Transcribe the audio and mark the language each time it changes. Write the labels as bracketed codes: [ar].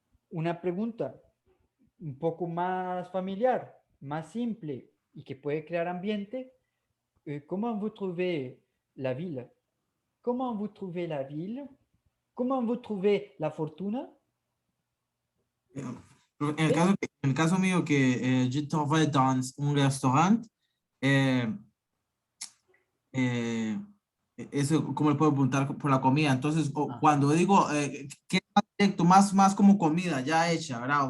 [es] Una pregunta un poco más familiar, más simple y que puede crear ambiente. [fr] Comment vous trouvez la ville? Comment vous trouvez la ville? Comment vous trouvez la fortuna? [es] En el caso mío, que [fr] je travaille dans un restaurant, [es] eh, eh, eso, ¿cómo le puedo preguntar por la comida? Entonces, cuando digo, ¿qué es más directo? Más como comida ya hecha, ¿verdad?